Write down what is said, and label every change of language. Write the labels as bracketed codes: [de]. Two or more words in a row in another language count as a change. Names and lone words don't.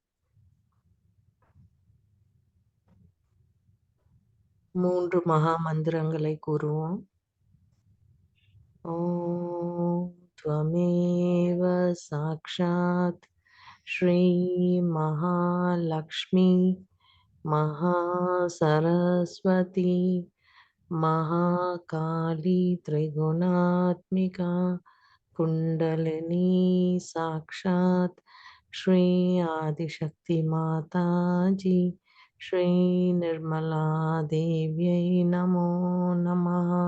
[ta] 3 மகா மந்திரங்களை கூறுவோம். [sa] ओम् त्वमेव साक्षात् श्री महालक्ष्मी महासरस्वती महाकाली त्रिगुणात्मिका कुण्डलिनी साक्षात् श्री आदिशक्ति माताजी श्री निर्मला देव्यै नमो नमः।